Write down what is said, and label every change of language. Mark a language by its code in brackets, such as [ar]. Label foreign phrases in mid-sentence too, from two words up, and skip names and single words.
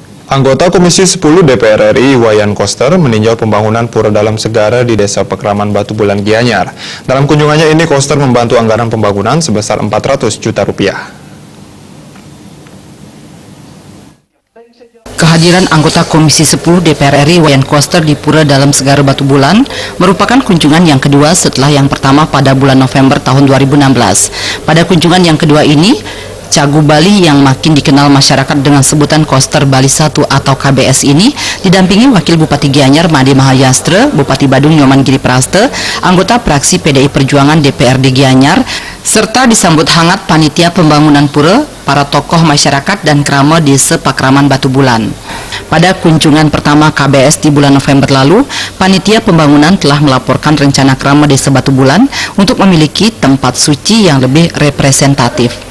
[id] Anggota Komisi 10 DPR RI Wayan Koster meninjau pembangunan Pura Dalam Segara di Desa Pekraman Batu Bulan Gianyar. Dalam kunjungannya ini Koster membantu anggaran pembangunan sebesar 400 juta rupiah. Kehadiran anggota Komisi 10 DPR RI Wayan Koster di Pura Dalam Segara Batu Bulan merupakan kunjungan yang kedua setelah yang pertama pada bulan November tahun 2016. Pada kunjungan yang kedua ini, Cagu Bali yang makin dikenal masyarakat dengan sebutan Koster Bali 1 atau KBS ini didampingi Wakil Bupati Gianyar Made Mahayastra, Bupati Badung Nyoman Giri Praste, anggota fraksi PDI Perjuangan DPRD Gianyar, serta disambut hangat panitia pembangunan pura, para tokoh masyarakat dan krama Desa Pekraman Batu Bulan. Pada kunjungan pertama KBS di bulan November lalu, panitia pembangunan telah melaporkan rencana krama Desa Batu Bulan untuk memiliki tempat suci yang lebih representatif.